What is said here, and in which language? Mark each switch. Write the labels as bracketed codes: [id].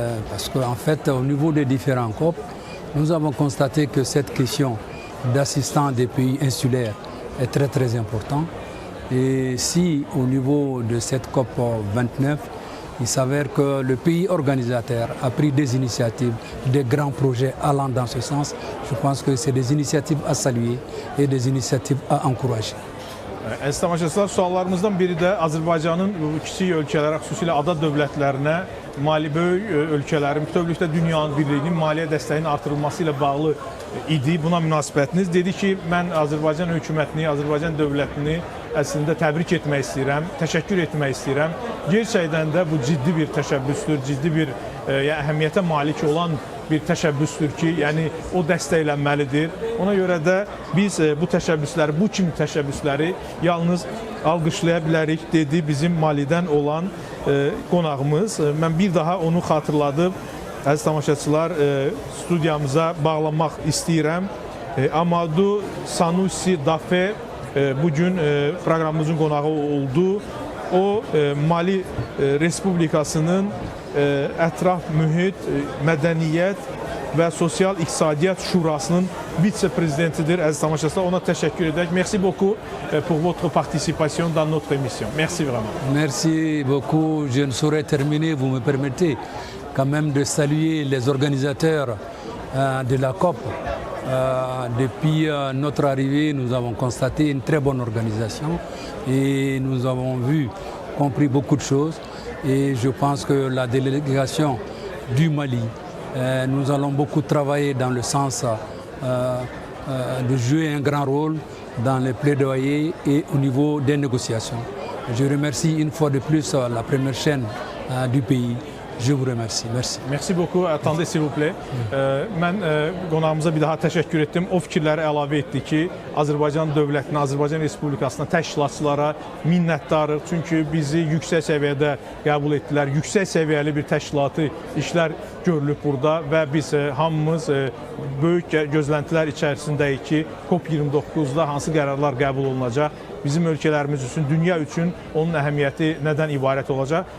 [fr] Parce qu'en fait, au niveau des différents COP, nous avons constaté que cette question d'assistance des pays insulaires est très très importante. Et si au niveau de cette COP 29, il s'avère que le pays organisateur a pris des initiatives, des grands projets allant dans ce sens, je pense que c'est des initiatives à saluer et des initiatives à encourager. [az] Əziz tamaşaçılar, suallarımızdan biri də Azərbaycanın kiçik ölkələrə, xüsusilə ada dövlətlərinə, böyük ölkələrin, bütövlükdə dünyanın birliyinin maliyyə dəstəyinin artırılması ilə bağlı idi. Buna münasibətiniz. Dedi ki, mən Azərbaycan hökumətini, Azərbaycan dövlətini əslində təbrik etmək istəyirəm, təşəkkür etmək istəyirəm. Gerçəkdən də bu ciddi bir təşəbbüsdür, ciddi bir əhəmiyyətə malik olan bir təşəbbüsdür ki, yəni o dəstəklənməlidir. Ona görə də biz bu təşəbbüsləri, bu kimi təşəbbüsləri yalnız alqışlaya bilərik, dedi bizim Malidən olan qonağımız. Mən bir daha onu xatırladım. Əziz tamaşaçılar, studiyamıza bağlanmaq istəyirəm. Amadou Sanusi Dafe bugün proqramımızın qonağı oldu. O Mali Respublikasının Ətraf Mühit, Mədəniyyət və Sosial İqtisadiyyat Şurasının vitse-prezidentidir. Əziz tamaşaçılar, ona təşəkkür edək. [fr] Merci beaucoup pour votre participation dans notre émission. Merci vraiment. Merci beaucoup. Je ne saurais terminer, vous me permettez quand même de saluer les organisateurs de la COP Depuis notre arrivée, nous avons constaté une très bonne organisation et nous avons compris beaucoup de choses. Et je pense que la délégation du Mali, nous allons beaucoup travailler dans le sens de jouer un grand rôle dans les plaidoyers et au niveau des négociations. Je remercie une fois de plus la première chaîne du pays. Je vous remercie. Merci. Merci beaucoup. Attendez s'il vous plaît. [az] Mən qonağımıza bir daha təşəkkür etdim. O fikirləri əlavə etdi ki, Azərbaycan dövlətinə, Azərbaycan Respublikasına, təşkilatçılara minnətdarıq. Çünki bizi yüksək səviyyədə qəbul etdilər. Yüksək səviyyəli bir təşkilatı işlər görülüb burada və biz hamımız böyük gözləntilər içərisindəyik ki, COP29-da hansı qərarlar qəbul olunacaq, bizim ölkələrimiz üçün, dünya üçün onun əhəmiyyəti nədən ibarət olacaq.